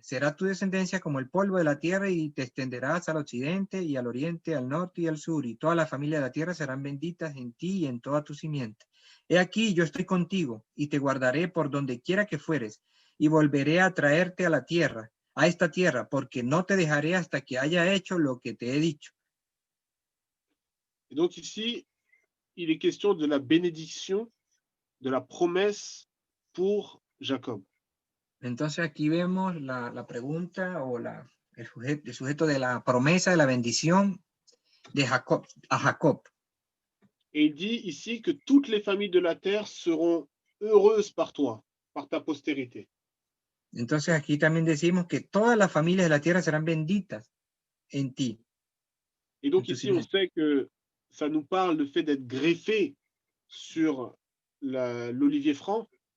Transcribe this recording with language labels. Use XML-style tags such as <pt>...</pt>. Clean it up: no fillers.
<es>Será tu descendencia como el polvo de la tierra y te extenderás al occidente y al oriente, al norte y al sur. Y toda la familia de la tierra serán benditas en ti y en toda tu simiente. He aquí, yo estoy contigo y te guardaré por donde quiera que fueres y volveré a traerte a la tierra, a esta tierra, porque no te dejaré hasta que haya hecho lo que te he dicho.</es> <fr>Et donc ici, il est question de la bénédiction, de la promesse pour Jacob.</fr> <es>Entonces aquí vemos la pregunta o el sujeto de la promesa de la bendición de Jacob, a Jacob.</es> <fr>Et il dit ici que toutes les familles de la terre seront heureuses par toi, par ta postérité.</fr> <es>Entonces aquí también decimos que todas las familias de la tierra serán benditas en ti.</es> <fr>Et donc ici, on sait que ça nous parle le fait d'être greffé sur l'olivier franc.</fr>